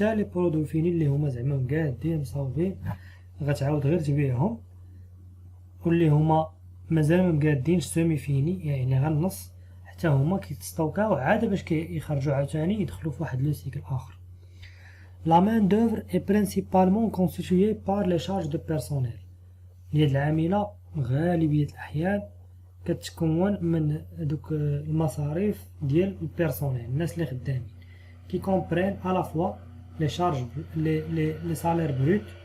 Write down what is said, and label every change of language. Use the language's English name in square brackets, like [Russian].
[Arabic] حتى لي برودوي فيني اللي هما زعما قادين مصاوبين غتعاود غير تبيعهم, واللي هما مازال مقادينش سيمي فيني يعني غير النص حتى هما كيتستوكاو عاد باش كيخرجوا عاوتاني يدخلوا في واحد لو سيكل اخر. [French] La main d'œuvre est principalement constituée par les charges de personnel. [Arabic] اليد العاملة غالبية الأحيان كتكون من دوك المصاريف ديال البيرسونيل الناس اللي خدامين كي كومبرين على فوا لي شارج لي سالير بروت